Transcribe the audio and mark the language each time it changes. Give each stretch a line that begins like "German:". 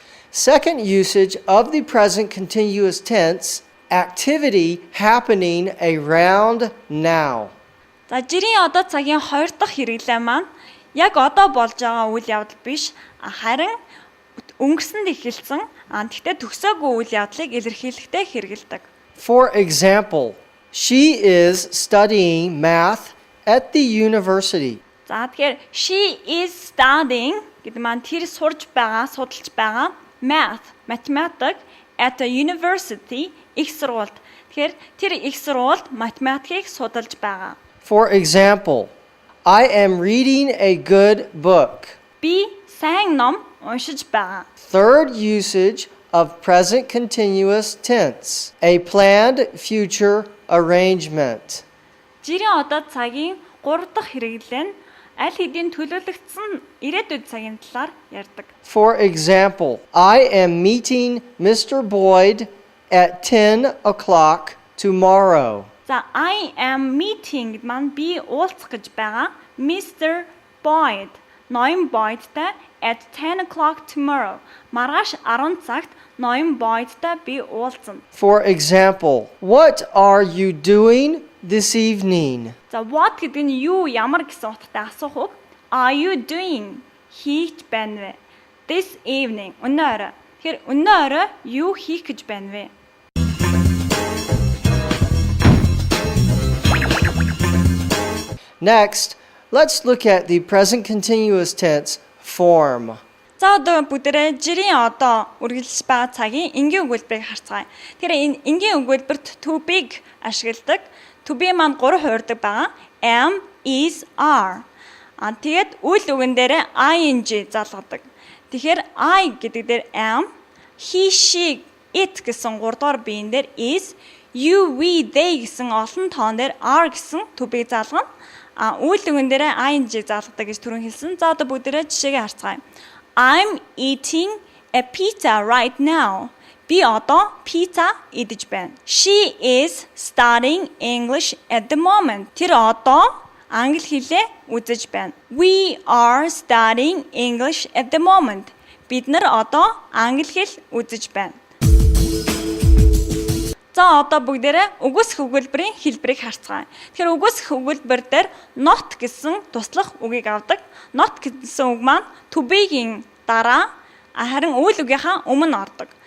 English: Second usage of the present continuous tense, activity happening around now.
Mongolian: За жирийн одоо цагийн хоёр дахь хэрэглээ маань яг одоо болж байгаа үйл явдал биш, харин өнгөрсөнд эхэлсэн, тэгтээ төгсөөгүй үйл явдлыг илэрхийлэхдээ хэрэгэлдэг.
English: For example, she is studying math at the university.
Mongolian: За тэгэхээр
English: she is studying
Mongolian: гэдэг маань тэр сурж байгаа, судалж байгаа math, математик
English: at a university
Mongolian: их сургуульд. Тэгэхээр тэр их сургуульд математикийг судалж байгаа.
English: For example, I am reading a good book.
Mongolian: Би сайн ном уншиж байгаа.
English: Third usage of present continuous tense, a planned future arrangement.
Mongolian: Жирийн одоо цагийн 3 дахь хэрэглээ нь аль хэдийн төлөвлөгдсөн ирээдүйд цагийн талаар ярьдаг.
English: For example, I am meeting Mr. Boyd at 10 o'clock tomorrow.
Mongolian: За
English: I am meeting
Mongolian: гэдэг маань би уулзах гэж байгаа Mr.
English: Boyd,
Mongolian: ноён Boydтай
English: at 10 o'clock tomorrow.
Mongolian: Маргааш 10 цагт ноён Boydтай би уулзна.
English: For example, what are you doing this evening?
Mongolian: За what гэдэг нь юу ямар гэсэн утгатай асуух үг.
English: Are you doing
Mongolian: хийж байна вэ?
English: This evening өнөөрэ.
Mongolian: Тэгэхээр өнөөрэ юу хийх гэж байна вэ?
English: Next, let's look at the present continuous tense form.
Mongolian: За одоо бүгдээрээ жирийн одоо үргэлжлэж байгаа цагийн энгийн өгүүлбэрийг харцгаая. Тэгэхээр энэ энгийн өгүүлбэрт to be ашигладаг. To be маань 3 хуурдаг байгаа.
English: Am, is, are.
Mongolian: Тэгээд үйл үгэн дээр ing залгадаг. Тэгэхээр I гэдэг дээр am, he, she, it гэсэн 3 дугаар биен дээр is, you, we, they гэсэн олон тоон дээр are гэсэн to be залгана. Үйл үгэн дээр ing залгадаг гэж түрүүн хэлсэн. За одоо бүгдээрээ жишээгээ харцгаая.
English: I'm eating a pizza right now.
Mongolian: Би одоо пицца идэж байна.
English: She is studying English at the moment.
Mongolian: Тэр одоо англи хэлээ үзэж байна.
English: We are studying English at the moment.
Mongolian: Бид нар одоо англи хэл үзэж байна. За одоо бүгдээрээ үгүйсэх өгүүлбэрийн хэлбэрийг харцгаая. Тэгэхээр үгүйсэх өгүүлбэр дээр not гэсэн туслах үгийг авдаг. Not гэсэн үг маань to be-гийн дараа харин үйл үгийнхаа өмнө ордог.